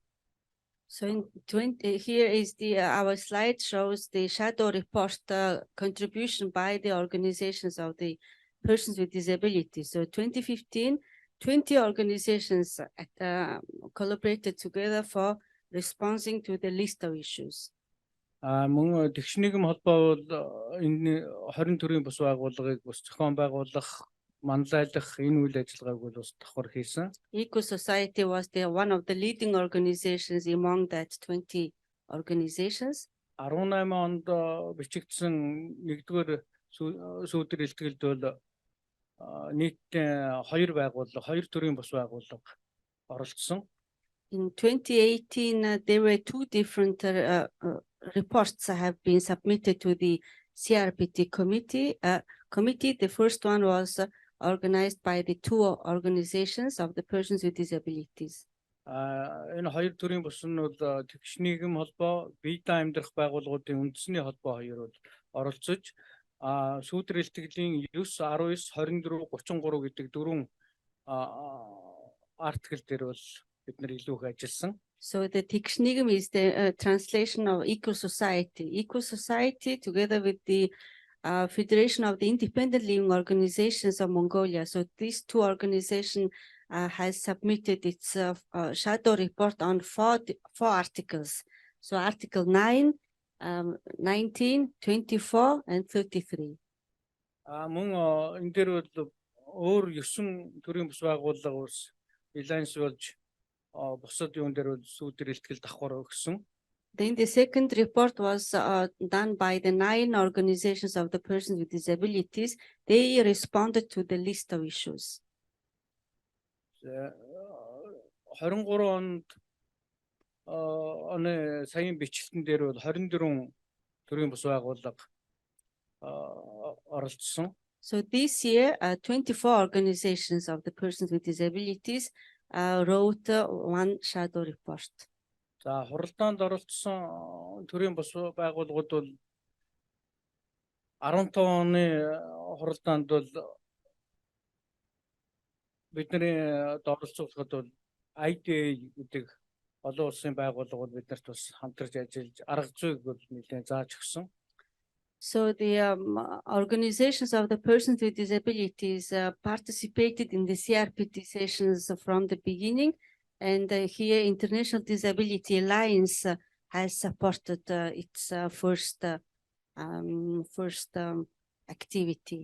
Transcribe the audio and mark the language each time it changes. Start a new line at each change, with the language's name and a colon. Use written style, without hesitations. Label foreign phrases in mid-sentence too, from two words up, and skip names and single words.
English: So here is our slide shows the shadow report contribution by the organizations of the persons with disabilities. So 2015, 20 organizations collaborated together for responding to the list of issues.
Mongolian: Мөн тэгш нийгэм холбоо бол энэ 20 төрлийн бус байгууллагыг бас зохион байгуулах, манлайлах энэ үйл ажиллагааг бол бас давхар хийсэн.
English: Eco Society was one of the leading organizations among that 20 organizations.
Mongolian: 18 онд бичигдсэн нэгдүгээр сүүдэр илтгэлд бол нийтдээ 2 байгууллага, 2 төрлийн бус байгууллага оролцсон.
English: In 2018, there were 2 different reports have been submitted to the CRPD committee. The first one was organized by the 2 organizations of the persons with disabilities.
Mongolian: Энэ 2 төрлийн бус нь бол тэгш нийгэм холбоо, биетэй амьдрах байгууллагуудын үндэсний холбоо 2 бол оролцож сүүдэр илтгэлийн 9, 19, 24, 33 гэдэг 4 артикл дээр бол бид нар илүү их ажилласан.
English: So the Tikshnikum is the translation of Eco Society. Eco Society, together with the Federation of the Independent Living Organizations of Mongolia. So these 2 organizations has submitted its shadow report on 4 articles. So Article 9, 19, 24, and 33.
Mongolian: Мөн энэ дээр бол өөр 9 төрлийн бус байгууллага ус Alliance болж бусад юун дээр бол сүүдэр илтгэл давхар өгсөн.
English: Then the second report was done by the 9 organizations of the persons with disabilities. They responded to the list of issues.
Mongolian: 23 онд оны саяын бичлэгтэн дээр бол 24 төрийн бус байгууллага оролцсон.
English: So this year, 24 organizations of the persons with disabilities wrote one shadow report.
Mongolian: За хуралдаанд оролцсон төрийн бус байгууллагууд бол 15 оны хуралдаанд бол бидний оролцуулахад бол IDA гэдэг олон улсын байгууллагууд биднэрт бас хамтарч ажиллаж арга зүйг бол нэлээд зааж өгсөн.
English: So the organizations of the persons with disabilities participated in the CRPD sessions from the beginning, and here International Disability Alliance has supported its first activity.